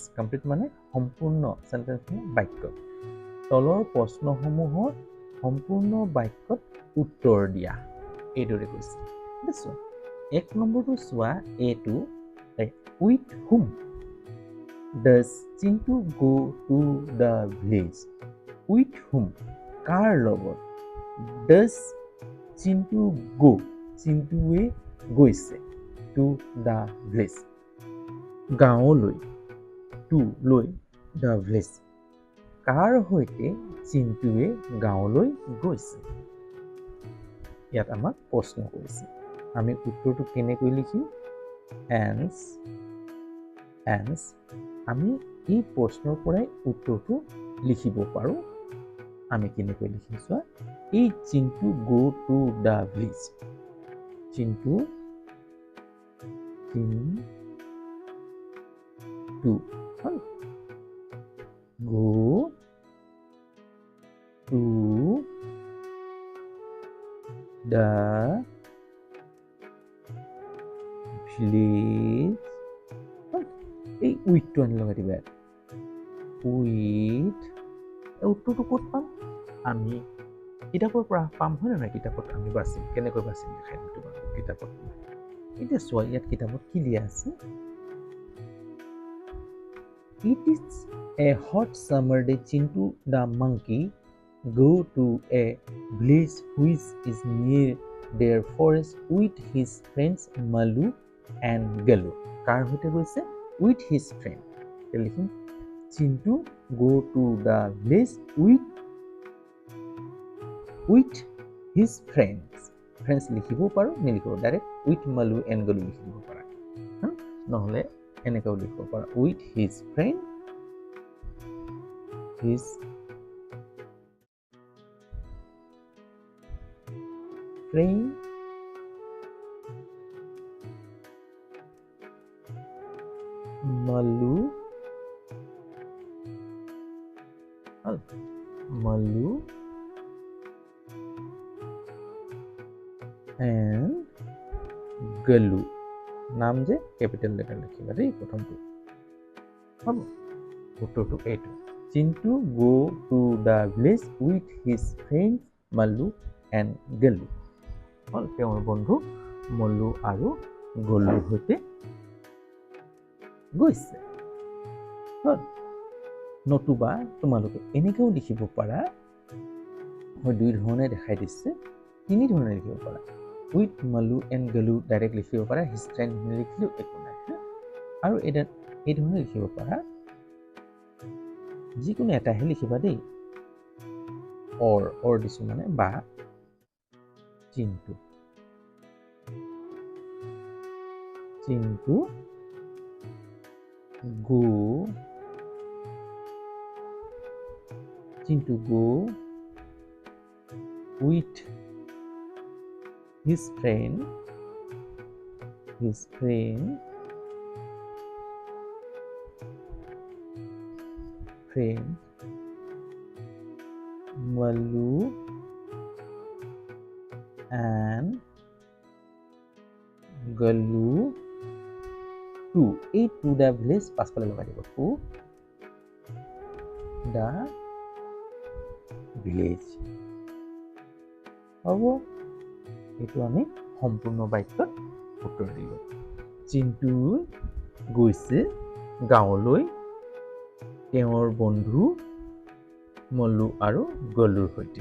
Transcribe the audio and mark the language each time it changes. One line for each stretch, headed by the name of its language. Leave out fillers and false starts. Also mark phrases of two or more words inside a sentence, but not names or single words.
Assamese: কমপ্লিট মানে সম্পূৰ্ণ, চেণ্টেন্স মানে বাক্য। তলৰ প্ৰশ্নসমূহৰ সম্পূৰ্ণ বাক্যত উত্তৰ দিয়া, এইদৰে কৈছে। চোৱা 1 নম্বৰটো চোৱা, এইটো
English: with whom does Chintu go to the village. with whom
Assamese: কাৰ লগত,
English: does Chintu go
Assamese: চিন্তুৱে গৈছে,
English: to the village
Assamese: গাঁৱলৈ, টু লৈ
English: the village
Assamese: কাৰ সৈতে চিন্তুৱে গাঁৱলৈ গৈছে। ইয়াত আমাক প্ৰশ্ন কৰিছে, আমি উত্তৰটো কেনেকৈ লিখিম? এন্স আমি এই প্ৰশ্নৰ পৰাই উত্তৰটো লিখিব পাৰোঁ। আমি কেনেকৈ লিখিম চোৱা, এই
English: Chintu go to the village. চিন্তু go to the village।
Assamese: এই উইথটো আনি লগাই দিবা। উইথ উত্তৰটো ক'ত পাম? আমি কিতাপৰ পৰা পাম, হয় নহয়? কিতাপত আমি বাচিম, কেনেকৈ বাচিম দেখাই দিম তোমাক কিতাপত। এতিয়া চোৱা, ইয়াত কিতাপত কি দিয়া আছে?
English: It is a hot summer day. Chintu the monkey go to a village which is near their forest with his friends Malu and Galu.
Assamese: কাৰ সৈতে গৈছে?
English: With his friend। লিখিম Chintu go to the village with his friends।
Assamese: friends লিখিব পাৰোঁ, নিলিখিব, ডাইৰেক্ট
English: with Malu and Galu
Assamese: লিখি দিব পাৰা, নহ'লে এনেকেও লিখিব পাৰা
English: with his friend Malu and Galu।
Assamese: নাম যে
English: capital letter
Assamese: লিখিবা দেই প্ৰথমটো, হ'ব?
English: উত্তৰটো এইটো, Chintu go to the village with his friends Mallu and Galu.
Assamese: হ'ল তেওঁৰ বন্ধু মল্লু আৰু গল্লুৰ সৈতে গৈছে। হ'ল, নতুবা তোমালোকে এনেকৈও লিখিব পাৰা, মই 2 ধৰণে দেখাই দিছে, 3 ধৰণে লিখিব পাৰা।
English: with Mallu and Galu
Assamese: ডাইৰেক্ট লিখিব পাৰা,
English: his friend
Assamese: লিখিলেও একো নাই। আৰু এই ধৰণে লিখিব পাৰা, যিকোনো এটাহে লিখিবা দেই, অৰ দিছো মানে, বা চিন্তু
English: go with his friend Malu and Galu to the village।
Assamese: পাছফালে লগাই দিব,
English: to the village।
Assamese: হ'ব, এইটো আমি সম্পূৰ্ণ বাক্যত উত্তৰ দিলোঁ। চিন্তু গৈছে গাঁৱলৈ তেওঁৰ বন্ধু মল্লু আৰু গল্লুৰ সৈতে।